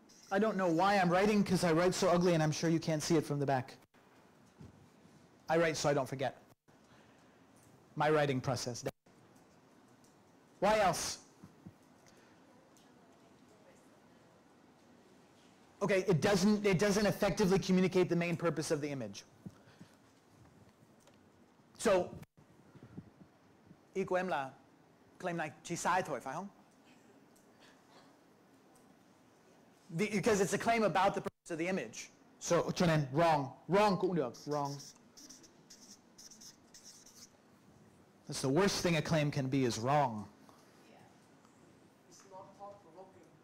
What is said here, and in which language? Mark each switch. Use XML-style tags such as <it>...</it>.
<en>I don't know why I'm writing, because I write so ugly and I'm sure you can't see it from the back. I write so I don't forget. My writing process. Why else? Okay, it doesn't effectively communicate the main purpose of the image.</en> <vi>So, ý của em là claim này chỉ sai thôi, phải không?</vi> <en>Because it's a claim about the purpose of the image. So,</en> <vi>cho nên</vi> <en>wrong. Wrong</en> <vi>cũng được.</vi> <en>Wrong. That's the worst thing a claim can be, is wrong. It's not thought-provoking.</en>